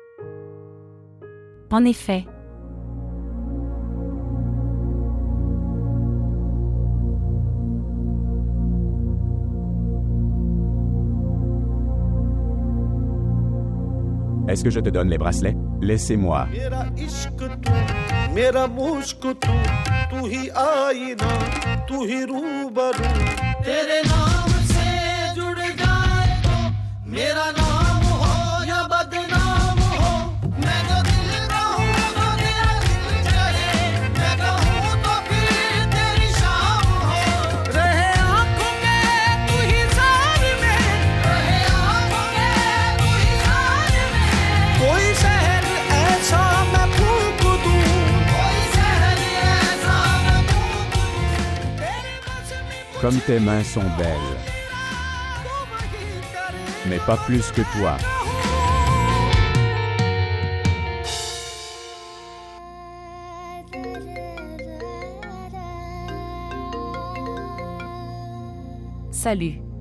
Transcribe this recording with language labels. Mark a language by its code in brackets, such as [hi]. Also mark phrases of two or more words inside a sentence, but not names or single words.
[fr] En effet. Est-ce que je te donne les bracelets? Laissez-moi. [hi] मेरा इश्क तू मेरा मुश्क तू ही आईना तू ही रूबरू तेरे नाम से जुड़ जाए तो मेरा नाम हो या बदनाम हो मैं जो दिल कहूँ तो तेरा दिल चले मैं कहूँ तो फिर तेरी शाम हो रहे आँखों में तू ही सार में रहे आँखों में तू ही सार में कोई शहर ऐसा मैं फूंक दूँ कोई शहर ऐसा मैं फूंक दूँ तेरे बस में [fr] Comme tes mains sont belles, mais pas plus que toi. Salut.